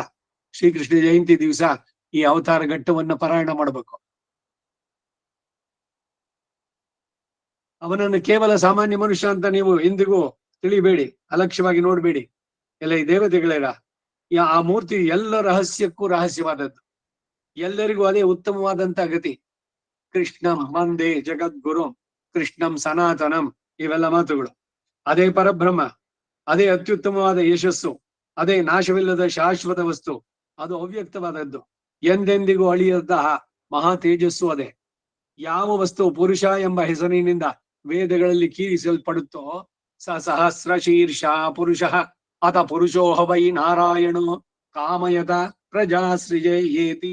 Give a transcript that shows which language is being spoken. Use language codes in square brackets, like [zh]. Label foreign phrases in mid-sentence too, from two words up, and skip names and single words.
[kn] ಶ್ರೀಕೃಷ್ಣ ಜಯಂತಿ ದಿವಸ ಈ ಅವತಾರ ಘಟ್ಟವನ್ನ ಪಾರಾಯಣ ಮಾಡಬೇಕು. ಅವನನ್ನು ಕೇವಲ ಸಾಮಾನ್ಯ ಮನುಷ್ಯ ಅಂತ ನೀವು ಎಂದಿಗೂ ತಿಳಿಬೇಡಿ, ಅಲಕ್ಷ್ಯವಾಗಿ ನೋಡ್ಬೇಡಿ. ಎಲ್ಲ ಈ ದೇವತೆಗಳೇರ ಆ ಮೂರ್ತಿ ಎಲ್ಲ ರಹಸ್ಯಕ್ಕೂ ರಹಸ್ಯವಾದದ್ದು. ಎಲ್ಲರಿಗೂ ಅದೇ ಉತ್ತಮವಾದಂತ ಗತಿ. [sa] ಕೃಷ್ಣಂ ವಂದೇ ಜಗದ್ಗುರು, ಕೃಷ್ಣಂ ಸನಾತನಂ, [kn] ಇವೆಲ್ಲ ಮಾತುಗಳು. ಅದೇ ಪರಬ್ರಹ್ಮ, ಅದೇ ಅತ್ಯುತ್ತಮವಾದ ಯಶಸ್ಸು, ಅದೇ ನಾಶವಿಲ್ಲದ ಶಾಶ್ವತ ವಸ್ತು, ಅದು ಅವ್ಯಕ್ತವಾದದ್ದು, ಎಂದೆಂದಿಗೂ ಅಳಿಯದಂತಹ ಮಹಾ ತೇಜಸ್ಸು ಅದೇ. ಯಾವ ವಸ್ತು ಪುರುಷ ಎಂಬ ಹೆಸರಿನಿಂದ ವೇದಗಳಲ್ಲಿ ಕೀರಿಸಲ್ಪಡುತ್ತೋ [sa] ಸ ಸಹಸ್ರ ಶೀರ್ಷ ಪುರುಷ ಅತ ಪುರುಷೋಹ ವೈ ನಾರಾಯಣೋ ಕಾಮಯತ ಪ್ರಜಾ ಸೃಜೇಯೇತಿ.